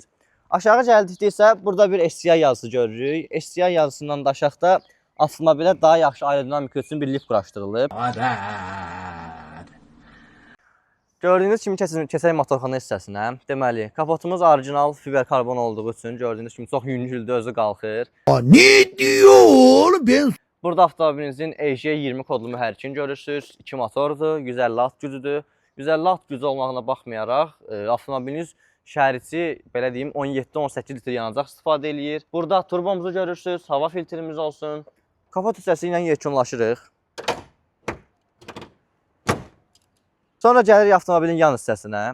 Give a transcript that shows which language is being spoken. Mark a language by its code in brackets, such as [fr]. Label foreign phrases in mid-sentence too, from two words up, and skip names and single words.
[az] Aşağı gəldikdə isə burada bir STI yazısı görürük. STI yazısından da aşağıda avtomobilə daha yaxşı aerodinamika üçün bir lif quraşdırılıb. Gördüyünüz kimi keçək motorxana hissəsinə. Deməli, kapotumuz orijinal fiber karbon olduğu üçün gördüyünüz kimi çox yüngüldür, özü qalxır. [tr] Ne diyor ben? [az] Burada avtomobilinizin EJ20 kodlu mühərrikini görürsünüz. 2 motordur, 150 at gücüdür. 150 at gücü olmağına baxmayaraq, avtomobiliniz şəhərçi, belə deyim, 17-18 litr yanacaq istifadə eləyir. Burada turbomuzu görürsünüz, hava filtrimiz olsun. Kapot hissəsi ilə yekunlaşırıq. Sonra gəlirik avtomobilin yan hissəsinə.